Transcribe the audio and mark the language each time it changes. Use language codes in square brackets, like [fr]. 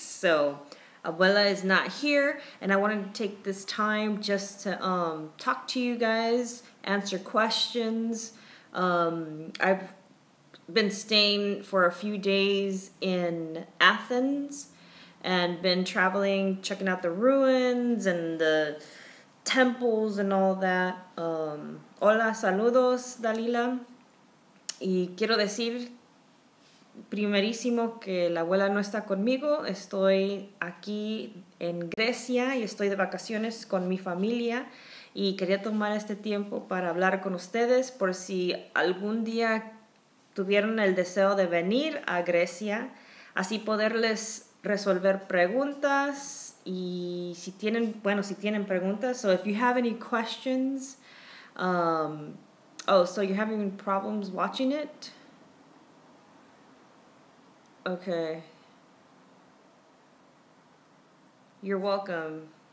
[en] So Abuela is not here, and I wanted to take this time just to talk to you guys, answer questions. I've been staying for a few days in Athens and been traveling, checking out the ruins and the temples and all that. [es] Hola, saludos, Dalila. Y quiero decir primerísimo que la abuela no está conmigo. Estoy aquí en Grecia y estoy de vacaciones con mi familia y quería tomar este tiempo para hablar con ustedes por si algún día tuvieron el deseo de venir a Grecia, así poderles resolver preguntas y si tienen preguntas. [en] So if you have any questions, so you're having problems watching it? Okay. You're welcome.